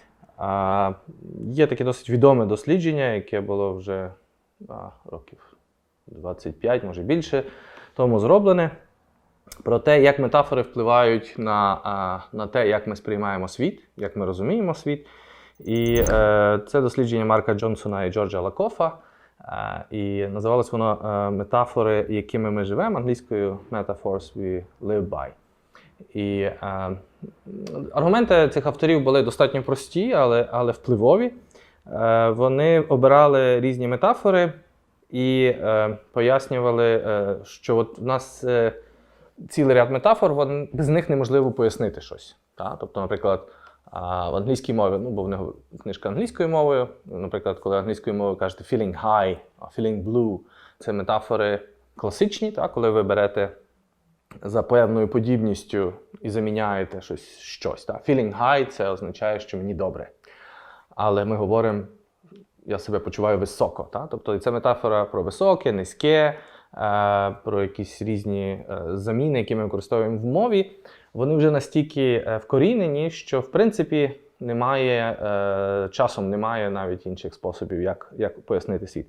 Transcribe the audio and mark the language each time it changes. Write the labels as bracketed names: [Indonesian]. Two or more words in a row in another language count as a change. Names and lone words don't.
[Ukrainian] Є таке досить відоме дослідження, яке було вже років 25, може більше, тому зроблене, про те, як метафори впливають на те, як ми сприймаємо світ, як ми розуміємо світ. І це дослідження Марка Джонсона і Джорджа Лакофа. І називалось воно «Метафори, якими ми живемо», англійською [English] «Metaphors we live by». [Ukrainian] І аргументи цих авторів були достатньо прості, але впливові. Вони обирали різні метафори і пояснювали, що от у нас цілий ряд метафор, без них неможливо пояснити щось. Тобто, наприклад, в англійській мові, бо в них книжка англійською мовою, наприклад, коли англійською мовою кажете [English] feeling high, feeling blue, [Ukrainian] це метафори класичні, коли ви берете за певною подібністю і заміняєте щось. [English] Feeling high – [Ukrainian] це означає, що мені добре. Але ми говоримо, я себе почуваю високо. Тобто це метафора про високе, низьке, про якісь різні заміни, які ми використовуємо в мові. Вони вже настільки вкорінені, що, в принципі, часом немає навіть інших способів, як пояснити світ.